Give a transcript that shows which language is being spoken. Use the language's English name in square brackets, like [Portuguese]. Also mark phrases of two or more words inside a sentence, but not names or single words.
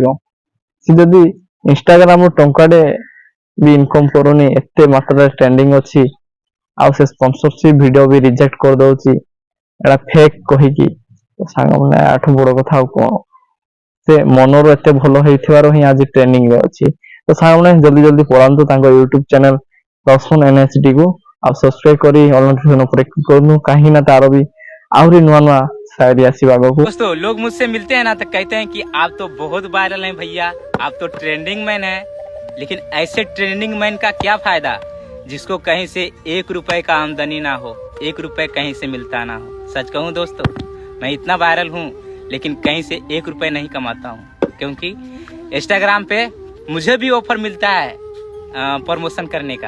[Odia] ସେ ଯଦି ଇନଷ୍ଟାଗ୍ରାମରୁ ଟଙ୍କାଟେ ବି ଇନକମ କରୁନି, ଏତେ ମାତ୍ରାରେ ଟ୍ରେଣ୍ଡିଂ ଅଛି, ଆଉ ସେ [English] sponsorship video [Odia] ବି ରିଜେକ୍ଟ କରିଦଉଛି ଏଟା ଫେକ୍ କହିକି, ତ ସାଙ୍ଗମାନେ ଆଠୁ ବଡ କଥା ଆଉ କଣ? ସେ ମନରୁ ଏତେ ଭଲ ହେଇଥିବାରୁ ହିଁ ଆଜି ଟ୍ରେଣ୍ଡିଂ ରେ ଅଛି। ତ ସାଙ୍ଗମାନେ ଜଲ୍ଦି ଜଲ୍ଦି ପଳାନ୍ତୁ ତାଙ୍କ ୟୁଟ୍ୟୁବ ଚ୍ୟାନେଲ ଲକ୍ଷ୍ମଣ NHD କୁ, ଆଉ ସବସ୍କ୍ରାଇବ କରି [English] all notification [Odia] ଉପରେ କ୍ଲିକ୍ କରନ୍ତୁ, କାହିଁକି ନା ତାର ବି ଆହୁରି ନୂଆ ନୂଆ शायरी ଆସିବ ଆଗକୁ। [Hindi] दोस्तों लोग मुझसे मिलते हैं ना तो कहते हैं कि आप तो बहुत वायरल हैं भैया, आप तो [English] trending man [Hindi] हैं। लेकिन ऐसे [English] trending man [Hindi] का क्या फायदा जिसको कहीं से 1 रुपए का आमदनी ना हो, 1 रुपए कहीं से मिलता ना हो। सच कहूँ दोस्तों, मैं इतना वायरल हूँ लेकिन कहीं से 1 रुपए नहीं कमाता हूँ, क्योंकि इंस्टाग्राम पे मुझे भी ऑफर मिलता है प्रमोशन करने का।